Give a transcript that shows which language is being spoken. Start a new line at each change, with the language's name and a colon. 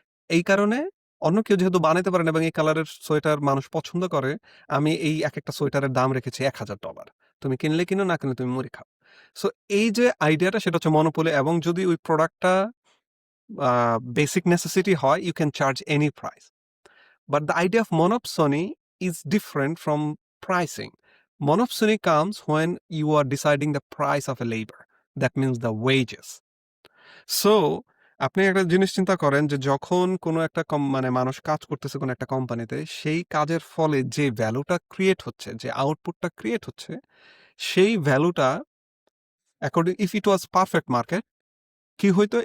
Bangla: এই কারণে অন্য কেউ যেহেতু বানাইতে পারে না এবং এই কালারের সোয়েটার মানুষ পছন্দ করে, আমি এই একেকটা সোয়েটারের দাম রেখেছি $1000। তুমি কিনলে কিনো, না কিনলে তুমি মুড়ি খাও। সো এই যে আইডিয়াটা, সেটা হচ্ছে মনোপলি। এবং যদি ওই প্রোডাক্টটা বেসিক নেসেসিটি হয়, you can charge any price.
English: But the idea of monopsony is different from pricing. Monopsony comes when you are deciding the price of a labor. That means the wages.
Bangla: So, আপনি একটা জিনিস চিন্তা করেন যে যখন কোনো একটা মানে মানুষ কাজ করতেছে কোনো একটা কোম্পানিতে, সেই কাজের ফলে যে ভ্যালুটা ক্রিয়েট হচ্ছে, যে আউটপুটটা ক্রিয়েট হচ্ছে, সেই ভ্যালুটা according, if it was perfect market, কি হইতো?